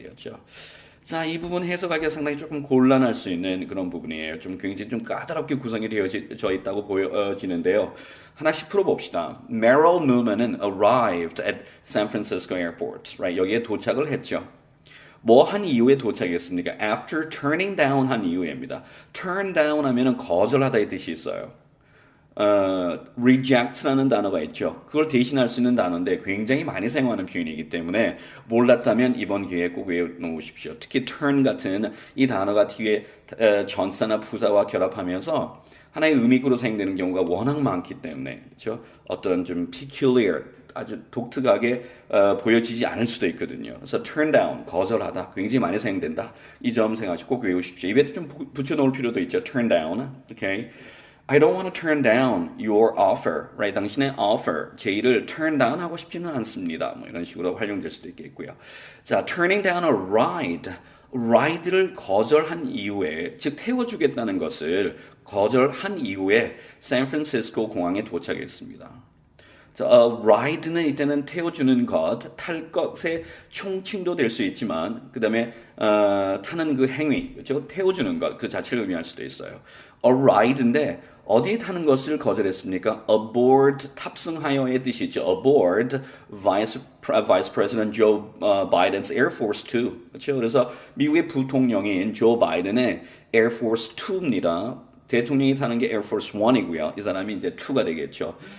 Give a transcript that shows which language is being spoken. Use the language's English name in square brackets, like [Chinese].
[Korean] 되었죠. 자, 이 부분 해석하기가 상당히 조금 곤란할 수 있는 그런 부분이에요. 좀 굉장히 좀 까다롭게 구성이 되어져 있다고 보여지는데요. 하나씩 풀어봅시다. [English] Merrill Newman은 arrived at San Francisco airport, right? [Korean] 여기에 도착을 했죠. 뭐 한 이후에 도착했습니까? [English] After turning down [Korean] 한 이후에입니다. Turn down 하면은 거절하다의 뜻이 있어요. reject라는 단어가 있죠. 그걸 대신할 수 있는 단어인데 굉장히 많이 사용하는 표현이기 때문에 몰랐다면 이번 기회에 꼭 외워놓으십시오. 특히 turn 같은 이 단어가 뒤에 전사나 부사와 결합하면서 하나의 의미구로 사용되는 경우가 워낙 많기 때문에, 그렇죠? 어떤 좀 peculiar, 아주 독특하게 보여지지 않을 수도 있거든요. 그래서 turn down, 거절하다, 굉장히 많이 사용된다. 이 점 생각하시고 꼭 외우십시오. 입에 좀 붙여놓을 필요도 있죠. [English] turn down, okay? I don't want to turn down your offer, right? [Korean] 당신의 offer, 제의를 turn down 하고 싶지는 않습니다. 뭐 이런 식으로 활용될 수도 있겠고요. [English] 자, turning down a ride. [Korean] ride를 거절한 이후에, 즉 태워주겠다는 것을 거절한 이후에 샌프란시스코 공항에 도착했습니다. 자, ride는 이때는 태워주는 것, 탈 것의 총칭도 될 수 있지만, 그 다음에 타는 그 행위, 그렇죠? 태워주는 것, 그 자체를 의미할 수도 있어요. A ride인데 어디에 타는 것을 거절했습니까? Aboard, 탑승하여의 뜻이 있죠. [English] Aboard Vice President Joe Biden's Air Force Two. [Korean] 그렇죠? 그래서 미국의 부통령인 조 바이든의 Air Force Two입니다. 대통령이 타는 게 Air Force One이고요. 이 사람이 이제 2가 되겠죠.